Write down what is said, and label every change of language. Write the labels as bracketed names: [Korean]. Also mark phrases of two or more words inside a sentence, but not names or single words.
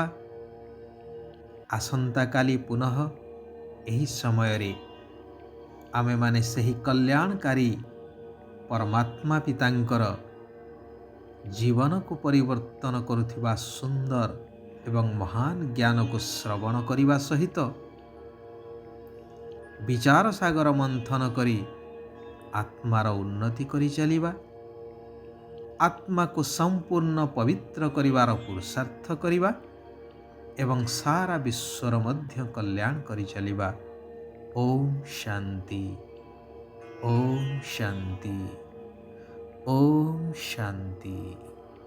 [Odia] ଆସନ୍ତାକାଲି ପୁନଃ ଏହି ସମୟରେ ଆମେମାନେ ସେହି କଲ୍ୟାଣକାରୀ ପରମାତ୍ମା ପିତାଙ୍କର ଜୀବନକୁ ପରିବର୍ତ୍ତନ କରୁଥିବା ସୁନ୍ଦର ଏବଂ ମହାନ ଜ୍ଞାନକୁ ଶ୍ରବଣ କରିବା ସହିତ ବିଚାର ସାଗର ମନ୍ଥନ କରି ଆତ୍ମାର ଉନ୍ନତି କରି ଚାଲିବା, ଆତ୍ମାକୁ ସମ୍ପୂର୍ଣ୍ଣ ପବିତ୍ର କରିବାର ପୁରୁଷାର୍ଥ କରିବା ଏବଂ ସାରା ବିଶ୍ୱର ମଧ୍ୟ କଲ୍ୟାଣ କରି ଚାଲିବା। ଓମ୍ ଶାନ୍ତି, ଓମ୍ ଶାନ୍ତି, ଓମ୍ ଶାନ୍ତି।